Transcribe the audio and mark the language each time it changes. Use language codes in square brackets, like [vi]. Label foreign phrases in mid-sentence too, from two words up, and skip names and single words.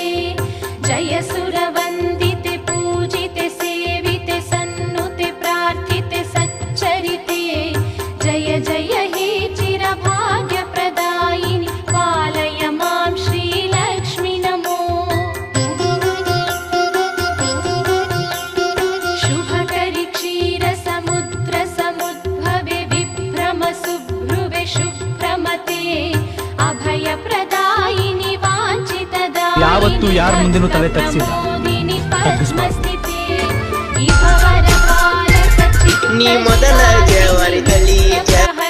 [sa] जय सुरवन्दिते पूजिते सेविते सन्नुते प्रार्थिते सच्चरिते जय जय हे चिरभाग्यप्रदायिनि पालय मां श्रीलक्ष्मि नमो शुभकरि क्षीरसमुद्रसमुद्भवे विभ्रमसुभ्रुवे शुभ्रमते अभयप्रदायिनि वाञ्छितदायिनि [kn] ಯಾವತ್ತೂ ಯಾರ ಮುಂದೆನೂ ತಲೆ ತಗ್ಸಿಲ್ಲ. ನೀ ಮೊದಲ ಜವರಿದಲ್ಲಿ